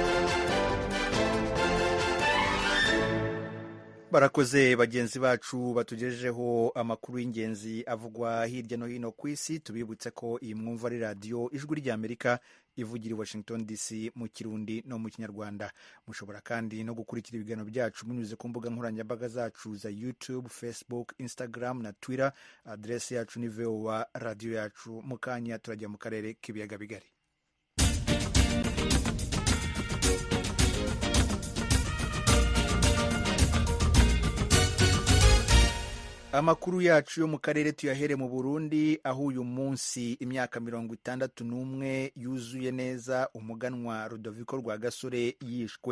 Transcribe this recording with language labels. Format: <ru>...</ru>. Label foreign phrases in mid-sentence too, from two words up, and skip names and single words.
<rw>Barakoze bagenzi bacu batugejejeho amakuru y'ingenzi avugwa hirya no hino ku isi. Tubibutse ko iyi mwumva ari radiyo ijwi ry'Amerika ivugira i Washington DC mu Kirundi no mu Kinyarwanda. Mushobora kandi no gukurikira ibiganiro byacu munyuze ku mbuga nkoranyambaga zacu za YouTube, Facebook, Instagram na Twitter. Adresi yacu ni VOA radio yacu. Mu kanya turajya mu karere k'ibiyaga bigari.</rw> <rn>Amakuru yacu yo mu karere tuyahere mu Burundi, aho uyu munsi imyaka 61 yuzuye neza umuganwa Rudoviko Rwagasore yishwe.</rn>